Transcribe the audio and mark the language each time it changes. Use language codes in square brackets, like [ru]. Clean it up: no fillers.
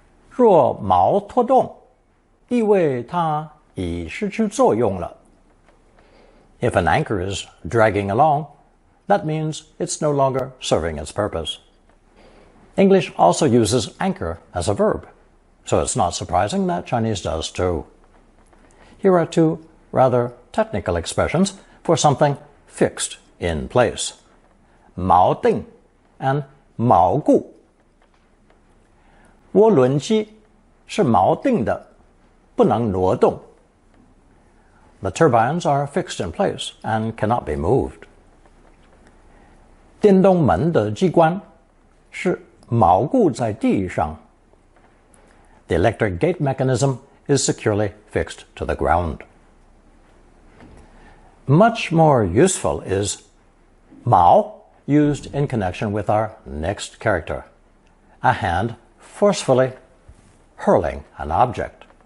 [zh] 若毛拖动，意味它已失去作用了。 [en] If an anchor is dragging along, that means it's no longer serving its purpose. English also uses anchor as a verb, so it's not surprising that Chinese does too. Here are two rather technical expressions for something fixed in place. [zh] 锚定 and 锚固。涡轮机是锚定的，不能挪动。 [en] The turbines are fixed in place and cannot be moved. [zh] 电动门的机关是锚固在地上。 [en] The electric gate mechanism is securely fixed to the ground. Much more useful is 锚 used in connection with our next character, a hand forcefully hurling an object.